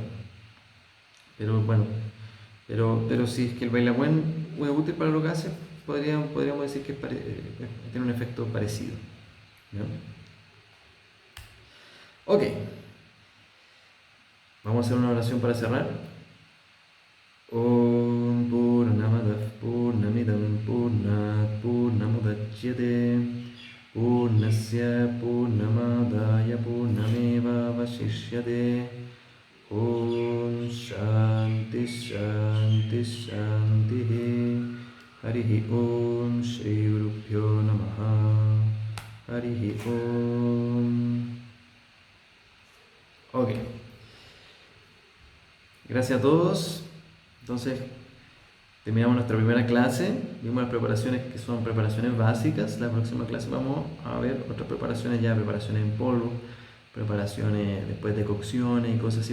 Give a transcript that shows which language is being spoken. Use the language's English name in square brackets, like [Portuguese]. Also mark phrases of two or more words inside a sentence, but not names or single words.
[Spanish] Pero bueno, pero si es que el bailaguán es útil para lo que hace, podríamos decir que tiene un efecto parecido, ¿ya? Ok, vamos a hacer una oración para cerrar. [Sanskrit] ॐ पूर्णमदव् पूर्णमिदम् पूर्णात् पूर्णमुदच्यते पूर्णस्य पूर्णमदाय पूर्णमेव वशिष्यते. ॐ शान्ति शान्ति शान्ति. हरिः ॐ श्री गुरुभ्यो नमः. हरिः ॐ. [Spanish] Ok. Gracias a todos. Entonces, terminamos nuestra primera clase, vimos las preparaciones que son preparaciones básicas. La próxima clase vamos a ver otras preparaciones ya, preparaciones en polvo, preparaciones después de cocciones y cosas así.